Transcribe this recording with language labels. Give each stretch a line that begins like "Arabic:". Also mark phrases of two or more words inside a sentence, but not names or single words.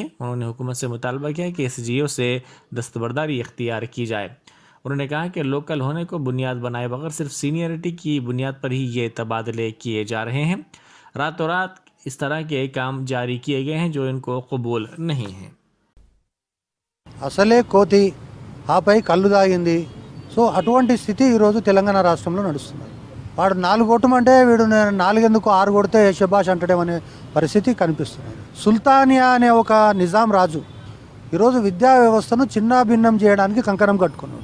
Urdu: انہوں نے حکومت سے مطالبہ کیا کہ اس GO سے دستبرداری اختیار کی جائے۔ انہوں نے کہا کہ لوکل ہونے کو بنیاد بنائے بغیر صرف سینئرٹی کی بنیاد پر ہی یہ تبادلے کیے جا رہے ہیں۔ راتوں رات اس طرح کے کام جاری کیے گئے ہیں جو ان کو قبول نہیں ہیں۔
Telugu: అసలే కోతి ఆపై కళ్ళు తాగింది. సో అటువంటి స్థితి ఈరోజు తెలంగాణ రాష్ట్రంలో నడుస్తున్నది. వాడు 4 కొట్టమంటే వీడు 4 ఎందుకు 6 కొడితే శబాష్ అంటడేమనే పరిస్థితి కనిపిస్తున్నది. సుల్తానియా అనే ఒక నిజాం రాజు ఈరోజు విద్యా వ్యవస్థను చిన్నాభిన్నం చేయడానికి కంకణం కట్టుకున్నాడు.